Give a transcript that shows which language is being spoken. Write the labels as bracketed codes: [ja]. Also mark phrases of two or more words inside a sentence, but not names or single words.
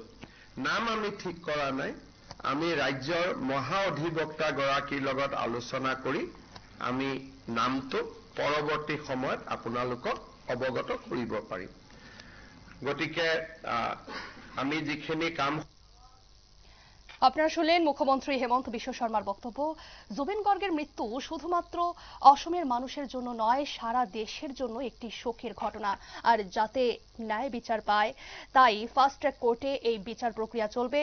[as] নাম আমি ঠিক কৰা নাই, আমি ৰাজ্যৰ মহা অধিবক্তাগৰাকীৰ লগত আলোচনা কৰি আমি নামটো পৰৱৰ্তী সময়ত আপোনালোকক অৱগত কৰিব পাৰিম। গতিকে আমি যিখিনি কাম। [bn] আপনারা শুনলেন মুখ্যমন্ত্রী হেমন্ত বিশ্ব শর্মার বক্তব্য। জুবিন গর্গের মৃত্যু শুধুমাত্র অসমের মানুষের জন্য নয়, সারা দেশের জন্য একটি শোকের ঘটনা। আর যাতে ন্যায় বিচার পায়, তাই ফাস্ট ট্র্যাক কোর্টে এই বিচার প্রক্রিয়া চলবে।